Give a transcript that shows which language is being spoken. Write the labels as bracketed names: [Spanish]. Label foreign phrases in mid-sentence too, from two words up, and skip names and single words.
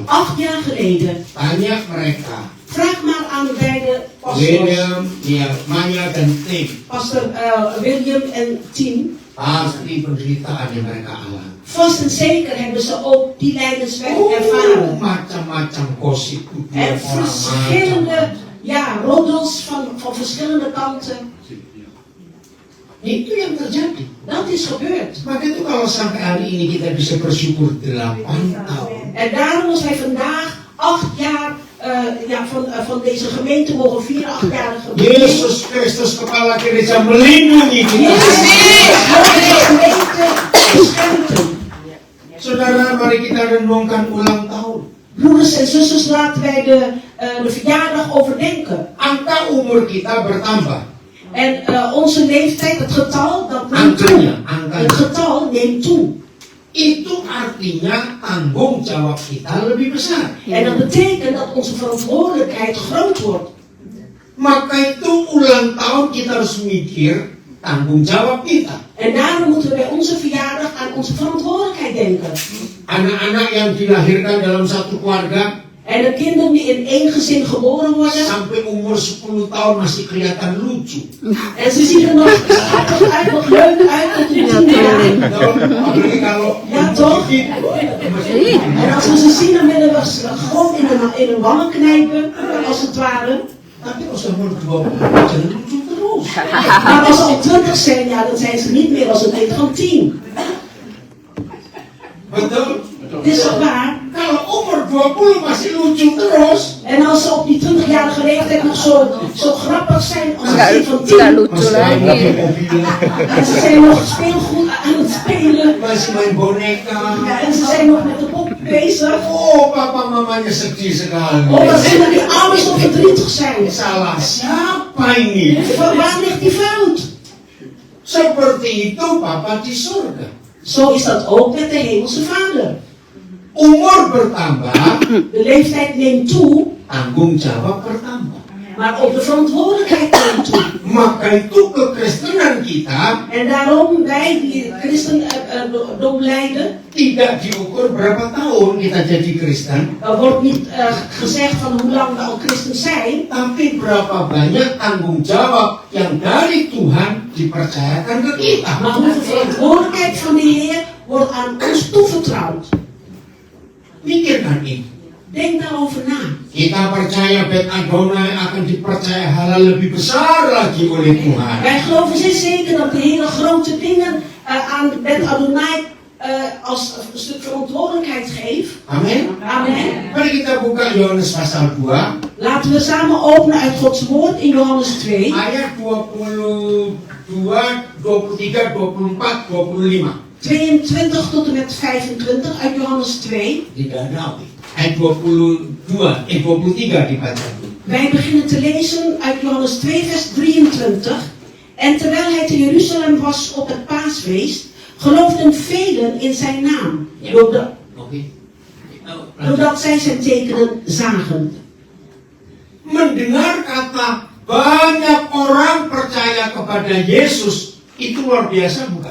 [Dutch] 8 jaar geleden. [Indonesian] Tanya mereka, [Dutch] Vraag maar aan beide pastors. [Indonesian] William, Maya dan Tim. [Dutch] Pastor William en Tim. [Indonesian] Pasti penderitaan yang mereka alami. [Dutch] Vast en zeker hebben ze ook die lijdensweg ervaren. [Indonesian] Macam-macam gosip [Dutch] En [Indonesian] tuduhan orang [Dutch] verschillende [Indonesian] macam. [Dutch] roddels van verschillende kanten. [Indonesian] Itu yang terjadi. [Dutch] Dat is gebeurd. [Indonesian] Maka itu kalau sampai hari ini kita bisa bersyukur 8 tahun. [Dutch] En daarom als wij vandaag 8 jaar van deze gemeente mogen vieren, 8-jarige gemeente. [Indonesian] Yesus Kristus kepala gereja melindungi kita. [Dutch] Jezus Christus mogen deze gemeente beschermen. [Indonesian] Saudara, mari kita renungkan ulang tahun. [Dutch] Broeders en zusters, laten wij de verjaardag overdenken. [Indonesian] Angka umur kita bertambah. [Dutch] En onze leeftijd, het getal, dat neemt toe. Het getal neemt toe. [Indonesian] Itu artinya tanggung jawab kita lebih besar. [Dutch] En dat betekent dat onze verantwoordelijkheid groot wordt. [Indonesian] Maka itu ulang tahun kita harus mikir tanggung jawab kita. [Dutch] En daarom moeten we bij onze verjaardag aan onze verantwoordelijkheid denken. [Indonesian] Anak-anak yang dilahirkan dalam satu keluarga [Dutch] En de kinderen die in één gezin geboren worden. [Indonesian] sampai umur 10 tahun masih kelihatan lucu. [Dutch] En ze zien er nog schattig uit, nog leuk uit tot in 10 jaar. [Indonesian] Apalagi kalau [Dutch] Ja, toch? En als we ze zien, dan willen we ze gewoon in een wangen knijpen, als het ware. [Indonesian] Tapi als ze umur 20 jangan lucu terus. [Dutch] Maar als ze al 20 zijn, ja, dan zijn ze niet meer als een kind van 10. [Indonesian] Betul? [Dutch] Het is toch waar? [Indonesian] Kalau umur 20 masih lucu terus, [Dutch] En als ze op die 20-jarige leeftijd nog zo grappig zijn als een kind van 10. [Indonesian] Nggak lucu masih lagi. pakai mobil, [Dutch] En ze zijn nog speelgoed aan het spelen. [Indonesian] masih main boneka. [Dutch] Ja, en ze zijn nog met de pop bezig. [Indonesian] Oh, papa mamanya sedih sekali. [Dutch] Omdat ze met die ouders nog verdrietig zijn. [Indonesian] Salah siapa ini? [Dutch] Waar ligt die fout? [Indonesian] Seperti itu papa di surga. [Dutch] Zo is dat ook met de hemelse vader. [Indonesian] Umur bertambah, [Dutch] De leeftijd neemt toe, [Indonesian] tanggung jawab bertambah. [Dutch] maar ook de verantwoordelijkheid neemt toe. [Indonesian] Maka itu kekristenan kita [Dutch] En daarom wij die christendom leiden, [Indonesian] tidak diukur berapa tahun kita jadi Kristen, [Dutch] er wordt niet gezegd van hoe lang we al christen zijn, [Indonesian] tapi berapa banyak tanggung jawab yang dari Tuhan dipercayakan ke kita. [Dutch] maar hoeveel verantwoordelijkheid van de Heer wordt aan ons toevertrouwd. [Indonesian] Pikirkan itu. [Dutch] Denk daarover na. [Indonesian] Kita percaya Bet Adonai akan dipercaya hal lebih besar lagi oleh Tuhan. [Dutch] Wij geloven zeer zeker dat de Heer grote dingen aan Bet Adonai als een stuk verantwoordelijkheid geeft. [Indonesian] Amin. [Dutch] Amen. [Indonesian] Mari kita buka Yohanes pasal 2 [Dutch] Laten we samen openen uit Gods woord in Johannes 2. [Indonesian] ayat 22, 23, 24, 25. [Dutch] 22 tot en met 25 uit Johannes 2. [Indonesian] Tidak ada. Ayat 22, 23 dibaca dulu. [Dutch] Wij beginnen te lezen uit Johannes 2 vers 23. En terwijl hij te Jeruzalem was op het paasfeest, geloofden velen in zijn naam, doordat zij zijn tekenen zagen. [Indonesian] Mendengar kata banyak orang percaya kepada Yesus, itu luar biasa bukan?